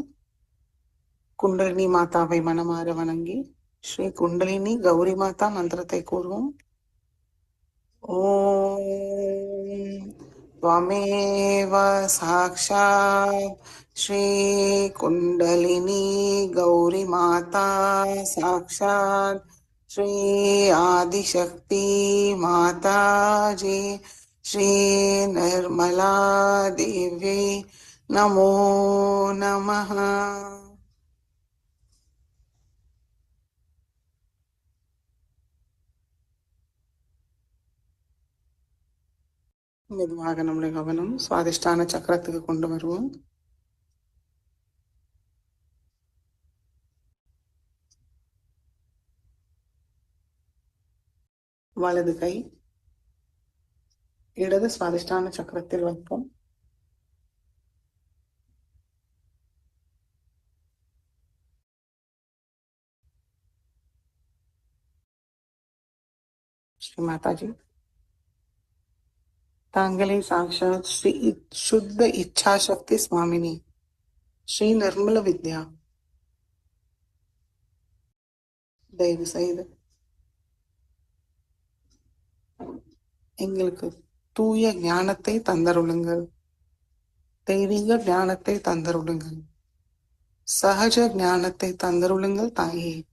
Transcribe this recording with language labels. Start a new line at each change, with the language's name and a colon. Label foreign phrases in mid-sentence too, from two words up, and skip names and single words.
Tamil: குண்டலினி மாதாவை மனமாற வணங்கி ஸ்ரீ குண்டலினி கௌரி மாதா மந்திரத்தை கூறுவோம்.
Sanskrit: ஓம் त्वमेव साक्षात् श्री कुंडलिनी गौरी माता साक्षात् श्री आदिशक्ति माता जी श्री निर्मला देवी नमो नमः।
Tamil: மெதுவாக நம்முடைய கவனம் சுவாதிஷ்டான சக்கரத்துக்கு கொண்டு வருவோம். வலது கை இடது சுவாதிஷ்டான சக்கரத்தில் வைப்போம்.
Sanskrit: श्री माताजी तांगले साक्षात श्री शुद्ध इच्छा शक्ति स्वामिनी श्री निर्मल विद्या
Tamil: தயவு செய்து எங்களுக்கு தூய ஞானத்தை தந்தருளுங்கள். தெய்வீக ஞானத்தை தந்தருளுங்கள். சகஜ ஞானத்தை தந்தருளுங்கள் தாயே.